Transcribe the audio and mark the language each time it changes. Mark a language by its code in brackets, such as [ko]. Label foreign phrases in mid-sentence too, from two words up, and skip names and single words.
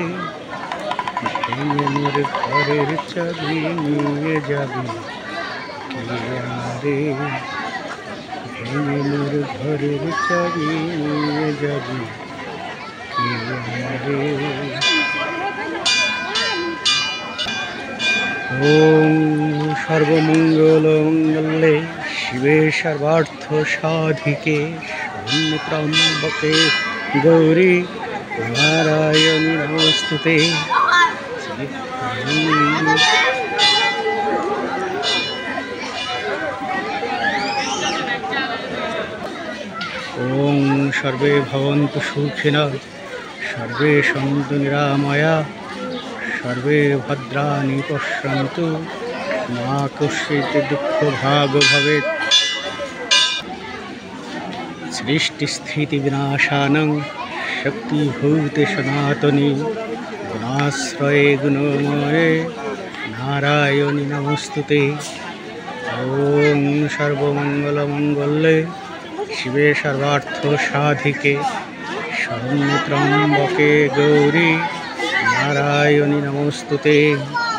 [bn] মোর ঘরের চাবি নিয়ে যাবে রে, মোর ঘরের চাবি নিয়ে যাবে রে। [sa] ওম সর্বমঙ্গল মঙ্গলে শিবে সর্বার্থ সাধিকে শরণ্যে ত্র্যম্বকে গৌরী নারায়ণী নমস্তুতে। ওং সর্বে ভবন্তু সুখিনঃ, সর্বে সন্তু নিরাময়া, সর্বে ভদ্রাণি পশ্যন্তু, মা কশ্চিৎ দুঃখ ভাগ ভবেৎ। সৃষ্টিস্থিতি বিনাশানং শক্তিভূতে সনাতনী, গুণাশ্রয়ে গুণময়ে নারায়ণী নমস্তুতে। ওং সর্বমঙ্গলমঙ্গলে শিবে সর্বার্থ সাধিকে, শরণ্যে ত্র্যম্বকে গৌরী নারায়ণী নমস্তুতে।